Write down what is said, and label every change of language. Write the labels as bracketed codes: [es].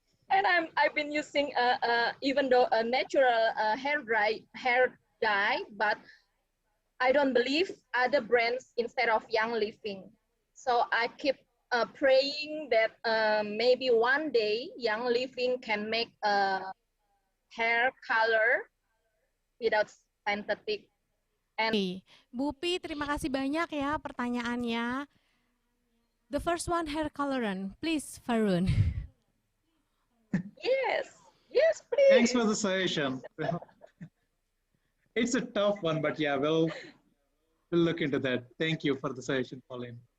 [en] And I've been using even though a natural hair dye, but I don't believe other brands instead of Young Living. So I keep praying that maybe one day Young Living can make a hair color without synthetic. And [id] Bupi, terima kasih banyak ya pertanyaannya. [en] The first one, hair coloran. Please, Farun. Yes, please. Thanks for the suggestion. It's a tough one, but yeah, we'll look into that. Thank you for the suggestion, Pauline.